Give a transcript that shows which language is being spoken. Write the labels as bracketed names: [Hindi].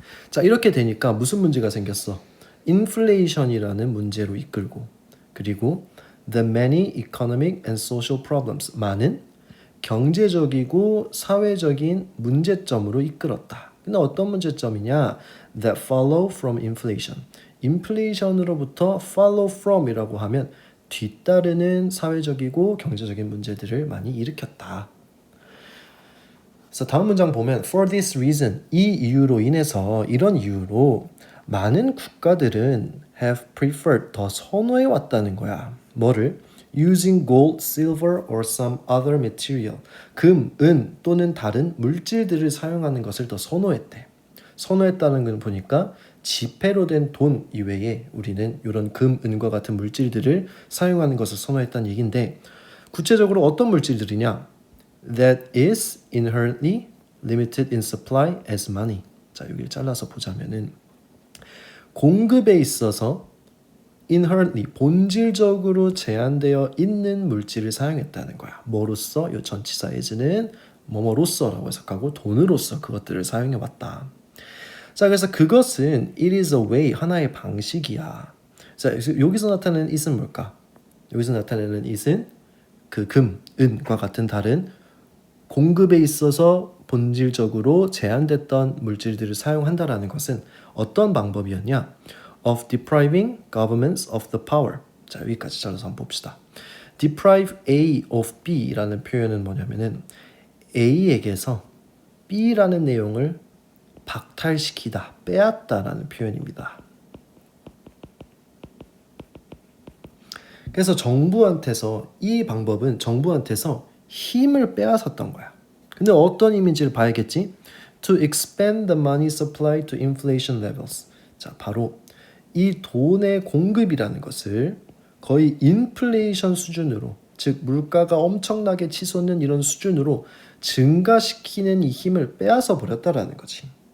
[Korean] 자 이렇게 되니까 무슨 문제가 생겼어? 인플레이션이라는 문제로 이끌고 그리고 [English] the many economic and social problems [Korean] 많은 경제적이고 사회적인 문제점으로 이끌었다. 근데 어떤 문제점이냐? [English] That follow from inflation. [Korean] 인플레이션으로부터 [English] follow from [Korean] 이라고 하면 뒤따르는 사회적이고 경제적인 문제들을 많이 일으켰다. 그래서 다음 문장 보면 [English] for this reason [Korean] 이 이유로 인해서 이런 이유로 많은 국가들은 [English] have preferred [Korean] 더 선호해 왔다는 거야. 뭐를? [English] using gold, silver or some other material. [Korean] 금, 은 또는 다른 물질들을 사용하는 것을 더 선호했대. 선호했다는 걸 보니까 지폐로 된 돈 이외에 우리는 이런 금, 은과 같은 물질들을 사용하는 것을 선호했다는 얘기인데 구체적으로 어떤 물질들이냐? [English] That is inherently limited in supply as money. [Korean] 자, 여기를 잘라서 보자면은 공급에 있어서 [English] inherently [Korean] 본질적으로 제한되어 있는 물질을 사용했다는 거야. 뭐로써? 이 전치사 as는 뭐뭐로써라고 해석하고 돈으로써 그것들을 사용해 왔다. 자, 그래서 그것은 [English] it is a way [Korean] 하나의 방식이야. 자, 여기서 나타내는 it은 뭘까? 여기서 나타내는 it은 그 금, 은과 같은 다른 공급에 있어서 본질적으로 제한됐던 물질들을 사용한다라는 것은 어떤 방법이었냐? [English] Of depriving governments of the power. [Korean] 자, 여기까지 잘라서 한번 봅시다. [English] Deprive A of B [Korean] 라는 표현은 뭐냐면은 A에게서 B라는 내용을 박탈시키다, 빼앗다라는 표현입니다. 그래서 정부한테서 이 방법은 정부한테서 힘을 빼앗았던 거야. 근데 어떤 힘인지를 봐야겠지? [English] To expand the money supply to inflation levels. [Korean] 자, 바로 이 돈의 공급이라는 것을 거의 인플레이션 수준으로 즉 물가가 엄청나게 치솟는 이런 수준으로 증가시키는 이 힘을 빼앗아 버렸다라는 거지.